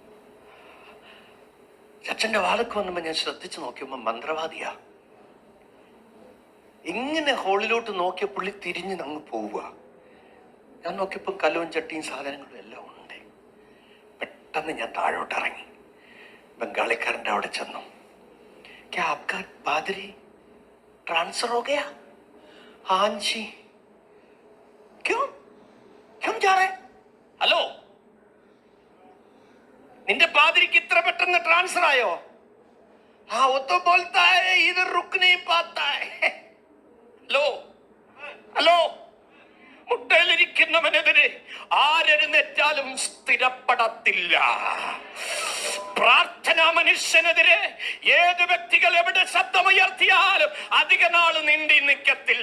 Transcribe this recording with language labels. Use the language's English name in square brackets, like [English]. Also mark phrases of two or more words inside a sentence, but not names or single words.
[Malayalam] അച്ഛൻ്റെ വാലക്ക് വന്നപ്പോൾ ഞാൻ ശ്രദ്ധിച്ചു നോക്കിയപ്പോൾ മന്ത്രവാദിയാ. ഇങ്ങനെ ഹോളിലോട്ട് നോക്കിയ പുള്ളി തിരിഞ്ഞ് അങ്ങ് പോവുക. ഞാൻ നോക്കിയപ്പോൾ കലവും ചട്ടിയും സാധനങ്ങളും എല്ലാം ഉണ്ട്. പെട്ടെന്ന് ഞാൻ താഴോട്ട് ഇറങ്ങി. ബംഗാളിക്കാരൻ്റെ അവിടെ ചെന്നു. [Hindi] क्या आपका पादरी ट्रांसफर हो गया? हाँ जी. क्यों क्यों जा रहे? [Malayalam] ഹലോ, നിന്റെ പാതിരിക്ക് ഇത്ര പെട്ടെന്ന് ട്രാൻസ്ഫർ ആയോ? [Hindi] हाँ वो तो बोलता है इधर रुक नहीं पाता है. [Malayalam] ഹലോ ഹലോ, മുട്ടയിലിരിക്കുന്നവനെതിരെ ആരെഴുന്നേറ്റാലും സ്ഥിരപ്പെടത്തില്ല. പ്രാർത്ഥനാ മനുഷ്യനെതിരെ ഏത് വ്യക്തികൾ എവിടെ ശബ്ദമുയർത്തിയാലും അധിക നാൾ നീണ്ടി നിൽക്കത്തില്ല.